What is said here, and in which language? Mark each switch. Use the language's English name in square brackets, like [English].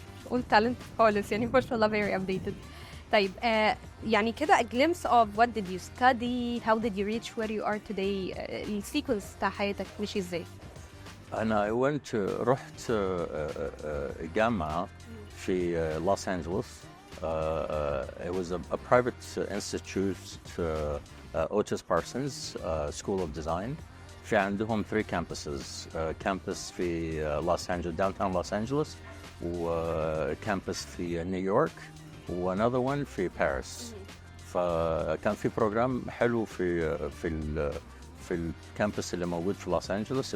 [English] All talent [Arabic] خالص يعني ما شاء الله [English] very updated. [Arabic] طيب يعني كده [English] a glimpse of what did you study, how did you reach where you are today, [Arabic] السيكونس بتاع حياتك مشي ازاي؟ أنا رحت جامعة في لوس أنجلوس. [English] It was a private institute, Otis Parsons School of Design. [Arabic] في عندهم 3 campuses. campus في لوس أنجلوس downtown لوس أنجلوس وكامبس في نيويورك و [English] another one [Arabic] في باريس. فكان في بروجرام حلو في الكامبس اللي موجود في لوس أنجلوس.